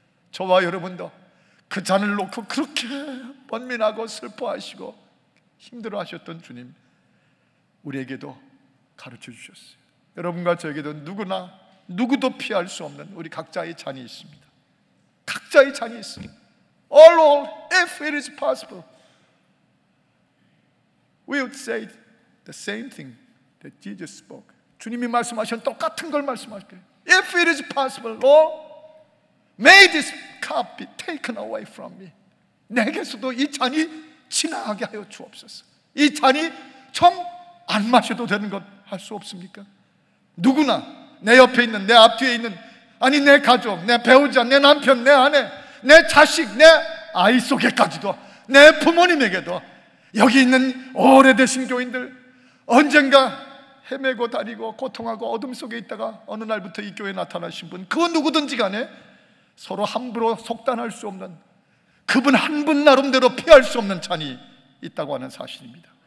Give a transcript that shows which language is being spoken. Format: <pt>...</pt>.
<ko>저와 여러분도 그 잔을 놓고 그렇게 번민하고 슬퍼하시고 힘들어하셨던 주님, 우리에게도 가르쳐 주셨어요. 여러분과 저에게도 누구도 피할 수 없는 우리 각자의 잔이 있습니다. 각자의 잔이 있습니다.</ko> <en>All, if it is possible, we would say the same thing that Jesus spoke.</en> <ko>주님이 말씀하신 똑같은 걸 말씀하실게요.</ko> <en>If it is possible, Lord, may this cup be taken away from me.</en> <ko>내게서도 이 잔이 지나가게 하여 주옵소서. 이 잔이 좀 안 마셔도 되는 것 할 수 없습니까? 누구나 내 옆에 있는, 내 앞뒤에 있는, 아니 내 가족, 내 배우자, 내 남편, 내 아내, 내 자식, 내 아이 속에까지도, 내 부모님에게도, 여기 있는 오래되신 교인들, 언젠가 헤매고 다니고 고통하고 어둠 속에 있다가 어느 날부터 이 교회에 나타나신 분, 그 누구든지 간에 서로 함부로 속단할 수 없는, 그분 한 분 나름대로 피할 수 없는 잔이 있다고 하는 사실입니다.</ko>